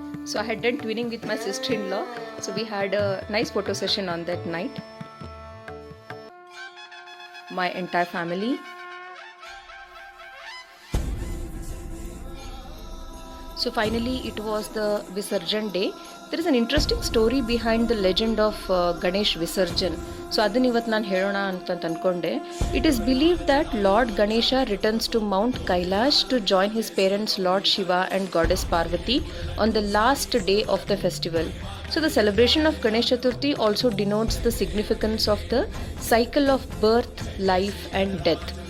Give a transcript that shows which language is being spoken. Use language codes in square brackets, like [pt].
[en] So I had done twinning with my sister-in-law. So we had a nice photo session on that night. my entire family. So finally it was the Visarjan day. There is an interesting story behind the legend of Ganesh Visarjan. [kn] So ಅದನ್ನ ಇವತ್ತು ನಾನು ಹೇಳೋಣ ಅಂತ ಅಂದ್ಕೊಂಡೆ. [en] It is believed that Lord Ganesha returns to Mount Kailash to join his parents Lord Shiva and Goddess Parvati on the last day of the festival. So the celebration of Ganesh Chaturthi also denotes the significance of the cycle of birth, life and death.